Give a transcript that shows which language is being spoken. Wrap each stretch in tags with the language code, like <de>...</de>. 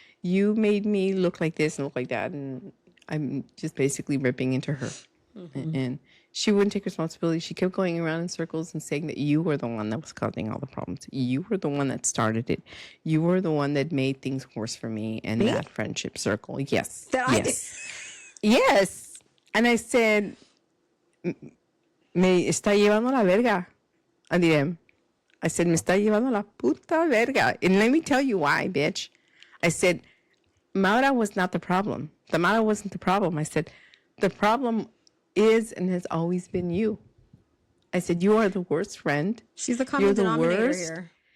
<en>You made me look like this and look like that. And I'm just basically ripping into her. Mm-hmm. And she wouldn't take responsibility. She kept going around in circles and saying that you were the one that was causing all the problems. You were the one that started it. You were the one that made things worse for me and that friendship circle. Yes. Yes.</en> <es>And I said, me está llevando la verga. I said, me está llevando la puta verga.</es> <en>And let me tell you why, bitch. I said, Maura was not the problem. Tamara wasn't the problem. I said, the problem is and has always been you. I said, you are the worst friend. She's the common denominator here.</en>